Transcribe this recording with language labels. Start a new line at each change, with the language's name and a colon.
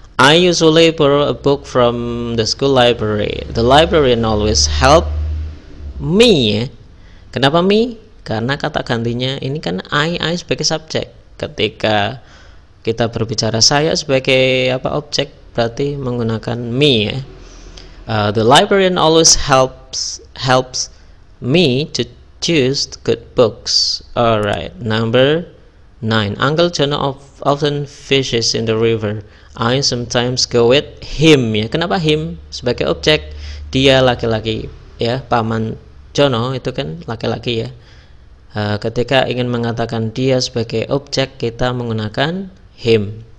English: I usually borrow a book from the school library. The librarian always help me, ya.
Indonesian: Kenapa me? Karena kata gantinya ini kan I sebagai subjek. Ketika kita berbicara saya sebagai apa, objek, berarti menggunakan me, ya.
English: The librarian always helps me to choose good books. Alright, number 9, Uncle John often fishes in the river. I sometimes go with him, ya.
Indonesian: Kenapa him sebagai objek? Dia laki-laki, ya. Paman Jono itu kan laki-laki, ya. Ketika ingin mengatakan dia sebagai objek, kita menggunakan him.